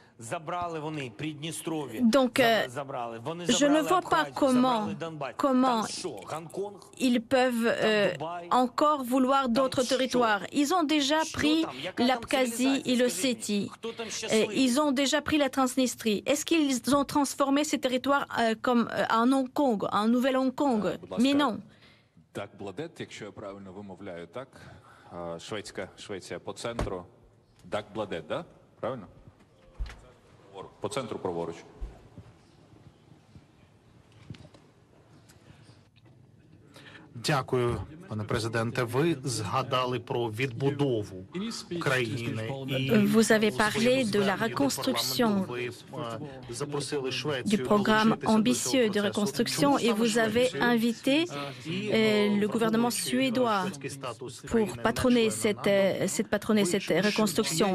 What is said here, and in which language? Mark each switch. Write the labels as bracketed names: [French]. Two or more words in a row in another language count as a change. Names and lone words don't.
[French] Donc, je ne vois pas comment ils peuvent encore vouloir d'autres territoires. Ils ont déjà pris l'Abkhazie et l'Ossétie. Ils ont déjà pris la Transnistrie. Est-ce qu'ils ont transformé ces territoires comme en Hong Kong, en Nouvel Hong Kong? Mais non. [Ukrainian] Швеція по центру. Дак-Бладет, да? Правильно? По центру праворуч. Дякую, пане президенте. Ви згадали про відбудову країни. [French] Vous avez parlé de la reconstruction, du programme ambitieux de reconstruction, et vous avez invité le gouvernement suédois pour patronner cette reconstruction.